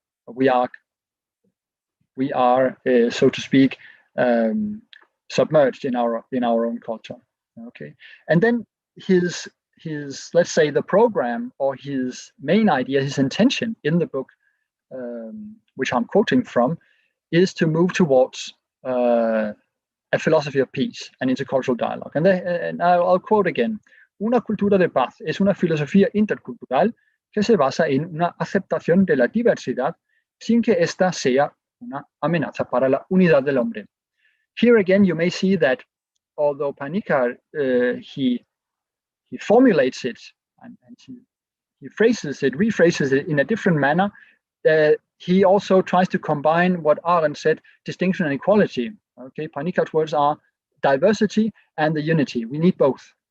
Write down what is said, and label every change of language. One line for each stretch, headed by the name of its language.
English: We are, so to speak, submerged in our own culture. Okay, and then his let's say the program or his main idea, his intention in the book, which I'm quoting from, is to move towards a philosophy of peace and intercultural dialogue. And I'll quote again:
Spanish: "Una cultura de paz es una filosofía intercultural que se basa en una aceptación de la diversidad sin que ésta sea una amenaza para la unidad del hombre."
English: Here again, you may see that although Panikkar, he formulates it and he rephrases it in a different manner, he also tries to combine what Arendt said, distinction and equality. Okay, Panikkar's words are diversity and the unity. We need both.